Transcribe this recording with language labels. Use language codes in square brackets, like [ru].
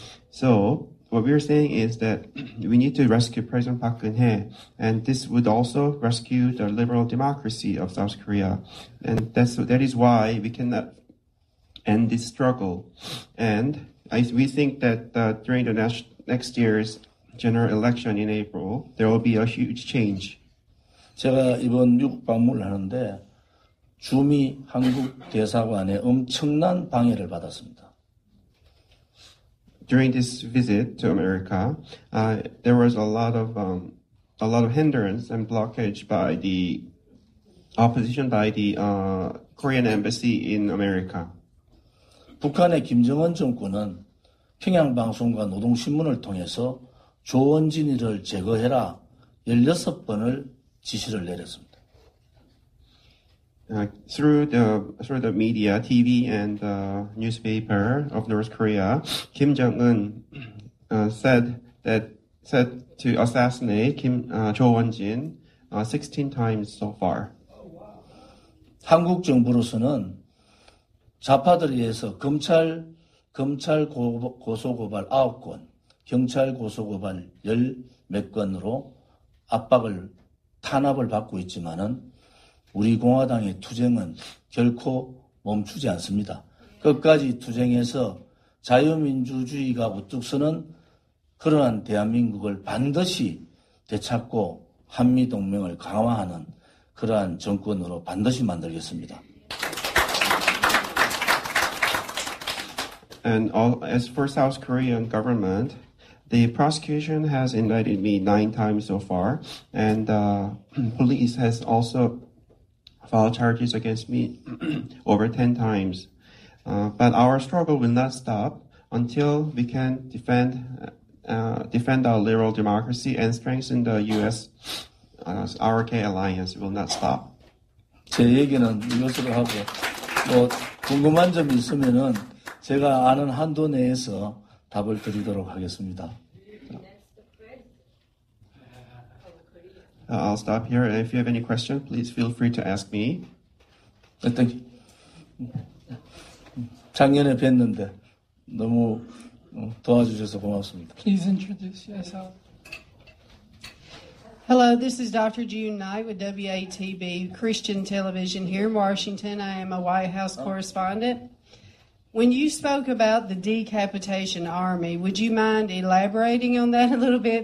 [en] So, what we're saying is that we need to rescue President Park Geun-hye, and this would also rescue the liberal democracy of South Korea. And that is why we cannot end this struggle. And we think that during the next year's general election in April, there will be a huge change. [ko] 제가 이번 미국 방문을 하는데 주미 한국 대사관에 엄청난 방해를 받았습니다. [en] During this visit to America, there was a lot of hindrance and blockage by the opposition by the Korean embassy in America. [ko] 북한의 김정은 정권은 평양방송과 노동신문을 통해서 조원진이를 제거해라 16번을 지시를 내렸습니다. [en] Through the media, TV and newspaper of North Korea, Kim Jong-un said to assassinate Jo Won-jin 16 times so far. [ko] 한국 정부로서는 좌파들에 의해서 검찰 고소고발 9건, 경찰 고소고발 10몇 건으로 탄압을 받고 있지만은 우리 공화당의 투쟁은 결코 멈추지 않습니다. 끝까지 투쟁해서 자유민주주의가 우뚝 서는 그러한 대한민국을 반드시 되찾고 한미동맹을 강화하는 그러한 정권으로 반드시 만들겠습니다. [en] And as for South Korean government, the prosecution has indicted me 9 times so far, and police has also filed charges against me over 10 times. But our struggle will not stop until we can defend our liberal democracy and strengthen the U.S. RK alliance. Will not stop. [ko] 제 얘기는 이것으로 하고 궁금한 점이 있으면은 제가 아는 한도 내에서 답을 드리도록 하겠습니다. [en] I'll stop here. If you have any question, please feel free to ask me. [ko] 작년에 뵀는데 너무 도와주셔서 고맙습니다. [en] Please introduce yourself. Hello, this is Dr. June Knight with WATB Christian Television here in Washington. I am a White House correspondent. When you spoke about the decapitation army, would you mind elaborating on that a little bit?